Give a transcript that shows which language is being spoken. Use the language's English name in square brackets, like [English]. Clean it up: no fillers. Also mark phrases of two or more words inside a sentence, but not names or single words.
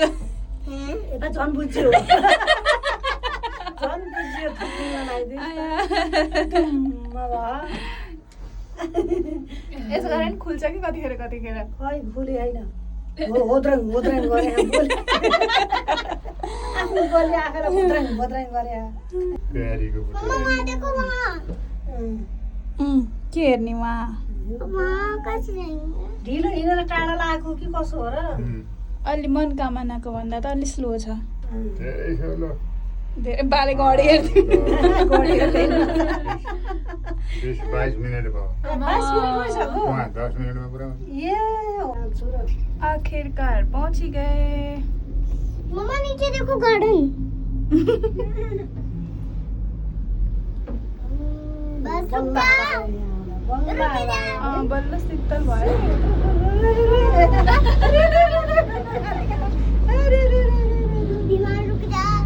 [Nepali] यता झन् बुझ्यो झन् बुझ्यो थुक्ने लगाइदियो यसो गरेर खुल्छ कि कतिखेर कतिखेर खै फुली होइन होद्रङ गरे आफ्नो गोली आएर होद्रङ गरे तयारीको [Hindi] मम्मा वहाँ देखो वहाँ। [Nepali] के हेर्ने उहाँ [Hindi] वहाँ कहाँ जाएंगे। [Nepali] ढिलो हिँडेर टाढा लागेको कि कसो हो र अलि मनकामनाको भन्दा त अलि स्लो छ धेरै छ ल धेरै बाले गढी हेर्ने 20-22 मिनट भयो 22 मिनट भइसक्यो उहाँ 10 मिनटमा पुरा हुन्छ ए आउँछु र [Hindi] आखिरकार पहुँच ही गए मम्मा नीचे देखो गार्डन। बस रुक जा। [Nepali] बल्ल शीतल भयो [Hindi] दीवार रुक जा।